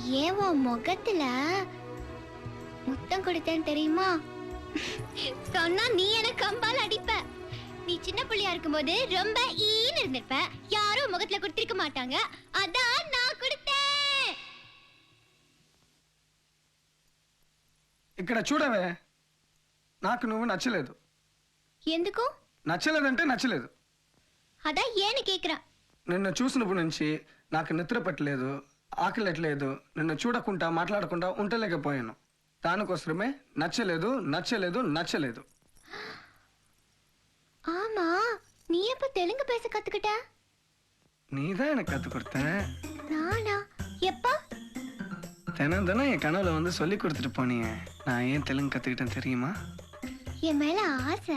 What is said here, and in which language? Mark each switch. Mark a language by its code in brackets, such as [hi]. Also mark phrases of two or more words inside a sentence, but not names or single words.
[ta] உன் முகத்துல முத்தம் கொடுத்தேன் தெரியுமா? சொன்னா நீ எனக்கு கம்பால் அடிப்ப. நீ சின்ன புள்ளையா இருக்கும்போது ரொம்ப ஈன்னு இருந்திருப்ப. யாரும் முகத்துல கொடுத்திருக்க மாட்டாங்க. அதான் நான் கொடுத்தேன். [te] ఇక్కడ చూడవే నాకు నువ్వు నచ్చలేదు. ఎందుకు? నచ్చలేదంటే నచ్చలేదు. అదా ఏని కేకురా. నిన్ను చూసినప్పటి నుంచి నాకు నిద్ర పట్టలేదు, ఆకలట్లేదు. నిన్ను చూడకుండా మాట్లాడకుండా ఉండలేకపోయాను. దానికోసమే నచ్చలేదు నచ్చలేదు నచ్చలేదు. [ta] ஆமா, நீ எப்ப தெலுங்கு பேச கத்துக்கிட்ட? நீதான் எனக்கு கத்து கொடுத்த. நானா? எப்ப? தினம் தினம் என் கனவுல வந்து சொல்லி கொடுத்துட்டு போனீங்க. நான் ஏன் தெலுங்கு கத்துக்கிட்டேன் தெரியுமா? என் மேல ஆசை.